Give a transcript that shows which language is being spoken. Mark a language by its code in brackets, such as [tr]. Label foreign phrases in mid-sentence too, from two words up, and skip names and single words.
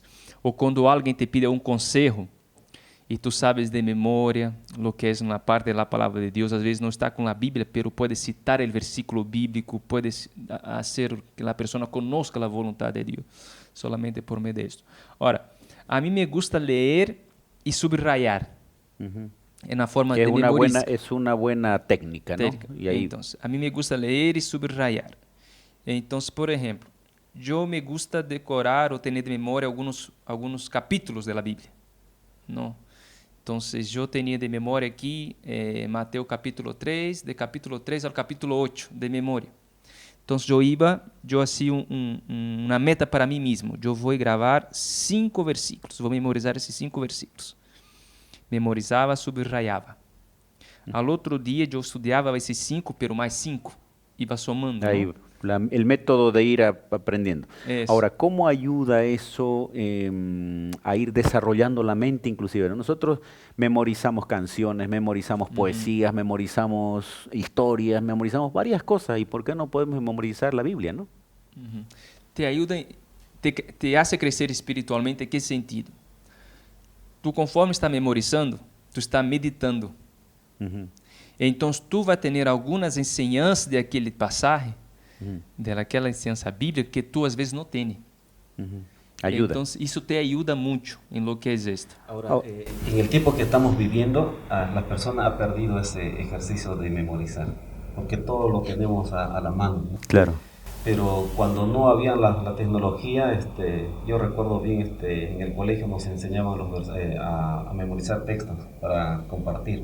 [pt] Ou quando alguém te pide um conselho, e tu sabes de memória lo que é uma parte da palavra de Deus, às vezes não está com a Bíblia, pero pode citar o versículo bíblico, pode fazer que a pessoa conozca a vontade de Deus, solamente por meio disso. Ora, a mim [es] me gusta [pt] ler e subrayar. É na forma de memorizar. [es] Es una buena técnica, ¿no? Y ahí... [pt] Então, a mim [es] me gusta [pt] ler e subrayar. Então, por exemplo, eu [es] me gusta [pt] decorar ou ter de memória alguns capítulos da Bíblia, não? Então, eu tinha de memória aqui Mateus capítulo 3, de capítulo 3 ao capítulo 8, de memória. Então, eu hacía uma meta para mim mesmo. Eu vou gravar 5 versículos, vou memorizar esses 5 versículos. Memorizava, subrayava. Al outro dia, eu estudava esses 5, pero mais 5. Iba somando. [es] Ahí, ¿no? el método de ir aprendiendo. Eso. Ahora, ¿cómo ayuda eso a ir desarrollando la mente inclusive? Nosotros memorizamos canciones, memorizamos poesías, memorizamos historias, memorizamos varias cosas. ¿Y por qué no podemos memorizar la Biblia, no? Te ayuda, te hace crecer espiritualmente. ¿En qué sentido? [pt] Tu, conforme está memorizando, tu está meditando. Então, tu vai ter algumas ensinanças daquele passagem, daquela ensinança bíblica que tu às vezes não tem. [es] Ayuda. [pt] Então, isso te ajuda muito em lo que é esto. [es] Ahora, en el tiempo que estamos viviendo, la persona ha perdido ese ejercicio de memorizar, porque todo lo tenemos a la mano, ¿no? Claro. Pero cuando no había la tecnología, yo recuerdo bien, en el colegio nos enseñaban a memorizar textos para compartir.